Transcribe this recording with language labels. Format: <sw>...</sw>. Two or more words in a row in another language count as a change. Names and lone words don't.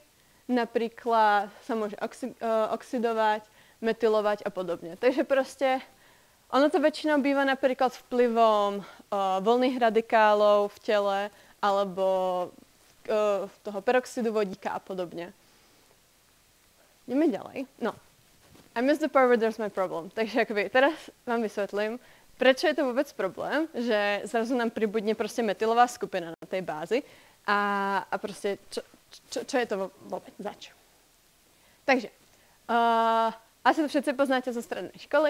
<sk>Napríklad sa môže oxidovať, metylovať a podobne. Takže proste ono to väčšinou býva napríklad vplyvom voľných radikálov v tele alebo toho peroxidu vodíka a podobne. Ideme ďalej. No.</sk> <en>I miss the part where there's my problem.</en> <sk>Takže akoby, teraz vám vysvetlím, prečo je to vôbec problém, že zrazu nám pribudne proste metylová skupina na tej bázi a proste čo je to vôbec zač. Takže, asi to všetci poznáte zo strednej školy.</sk>